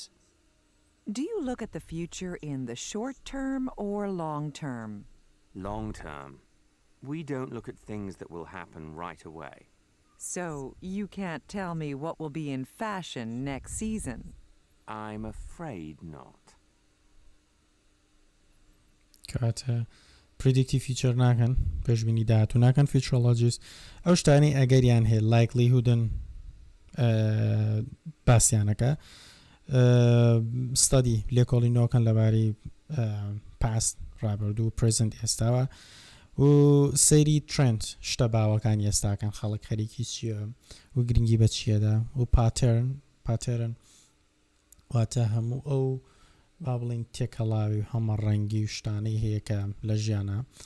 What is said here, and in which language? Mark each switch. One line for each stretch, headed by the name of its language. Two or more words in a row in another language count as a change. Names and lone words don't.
English: Do you look at the future in the short term or long term? Long term. We don't look at things that will happen right away. So you can't tell me what will be in fashion next season? I'm afraid not.
Central Kurdish: کاتە
English: predict future
Central Kurdish: ناکەن پێشبینی داهاتوو ناکەن فیچرۆلۆجیست ئەو شتانی ئەگەریان هەیە لایکلیهودن باسییانەکە ستادی لێکۆڵینەوەکەن لەبارەی پاست ڕابردوو پرزنت ئێستاوە و سەیری ترند شتە باوەکان ئێستاکەن خەڵک خەریکی چییە و گرنگی بە چیەدا و پاتێرن واتە هەموو ئەو با بڵین تێکەڵاوی هەمە ڕەنگی و شتانەی هەیە کە لە ژیانە